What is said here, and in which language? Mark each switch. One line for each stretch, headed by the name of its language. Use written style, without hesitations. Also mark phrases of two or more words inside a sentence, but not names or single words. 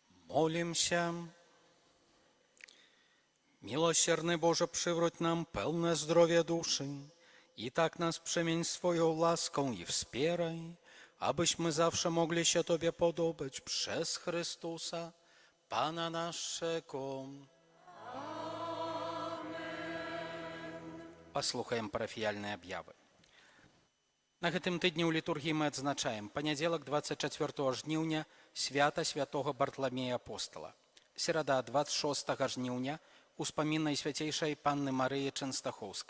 Russian: Молимся. Милосердный Боже,
Polish: przywróć nam pełne zdrowie duszy i tak nas przemień swoją łaską i wspieraj, abyśmy zawsze mogli się Tobie podobać przez Chrystusa, Pana naszego.
Belarusian: Паслухаем парафіяльныя аб'явы. На гэтым тыдні ў літургіі мы адзначаем панядзелак 24 жніўня свята святого Бартламея Апостала. Серада 26 жніўня успамін Найсвяцейшай Панны Марыі Чэнстахоўскай.